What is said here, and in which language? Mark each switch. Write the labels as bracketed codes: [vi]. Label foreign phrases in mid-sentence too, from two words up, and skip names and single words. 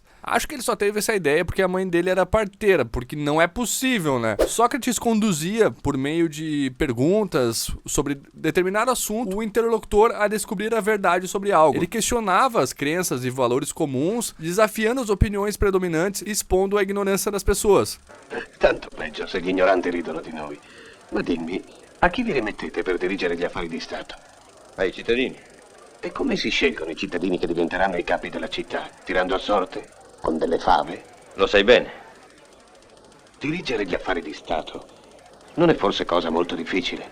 [pt] Acho que ele só teve essa ideia porque a mãe dele era parteira, porque não é possível, né? Sócrates conduzia, por meio de perguntas sobre determinado assunto, o interlocutor a descobrir a verdade sobre algo. Ele questionava as crenças e valores comuns, desafiando as opiniões predominantes e expondo a ignorância das pessoas. [it] Tanto peggio se gli ignoranti ridono di noi. Ma dimmi, a chi vi rimettete per dirigere gli affari di Stato? Ai cittadini. E come si scelgono i cittadini che diventeranno i capi della città? Tirando a sorte? Con delle fave? Lo sai bene. Dirigere gli affari di Stato non è forse cosa molto difficile?